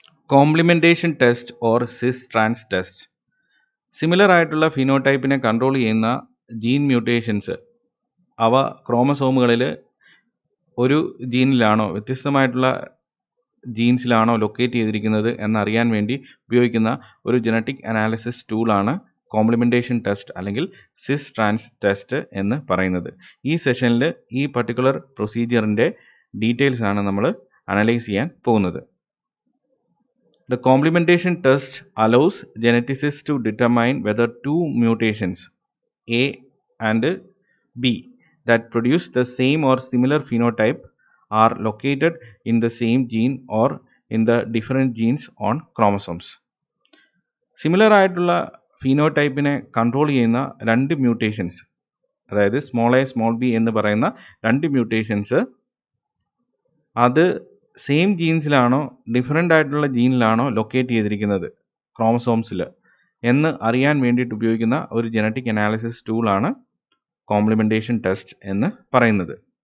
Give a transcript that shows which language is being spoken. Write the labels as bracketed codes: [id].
[ml] Complementation test or Cs trans test. Similar ആയിട്ടുള്ള ഫിനോടൈപ്പിനെ control ചെയ്യുന്ന gene mutations അവ ക്രോമസോമുകളിൽ ഒരു ജീനിലാണോ വ്യത്യസ്തമായിട്ടുള്ള ജീൻസിലാണോ ലൊക്കേറ്റ് ചെയ്തിരിക്കുന്നത് എന്നറിയാൻ വേണ്ടി ഉപയോഗിക്കുന്ന ഒരു ജനറ്റിക് അനാലിസിസ് ടൂളാണ് കോംപ്ലിമെന്റേഷൻ ടെസ്റ്റ് അല്ലെങ്കിൽ സിസ് ട്രാൻസ് ടെസ്റ്റ് എന്ന് പറയുന്നത്. ഈ സെഷനിൽ ഈ പർട്ടിക്കുലർ പ്രൊസീജിയറിൻ്റെ ഡീറ്റെയിൽസ് ആണ് നമ്മൾ അനലൈസ് ചെയ്യാൻ പോകുന്നത്. [en] The complementation test allows geneticists to determine whether two mutations A and B that produce the same or similar phenotype are located in the same gene or in the different genes on chromosomes. [ml] Similar ആയിട്ടുള്ള ഫീനോടൈപ്പിനെ control ചെയ്യുന്ന രണ്ട് mutations, അതായത് small A small B എന്ന് പറയുന്ന രണ്ട് mutations അത് same ജീൻസിലാണോ different ആയിട്ടുള്ള ജീനിലാണോ locate ചെയ്തിരിക്കുന്നത് ക്രോമസോംസിൽ എന്ന് അറിയാൻ വേണ്ടിയിട്ട് ഉപയോഗിക്കുന്ന ഒരു ജനറ്റിക് അനാലിസിസ് ടൂളാണ് കോംപ്ലിമെന്റേഷൻ ടെസ്റ്റ് എന്ന് പറയുന്നത്.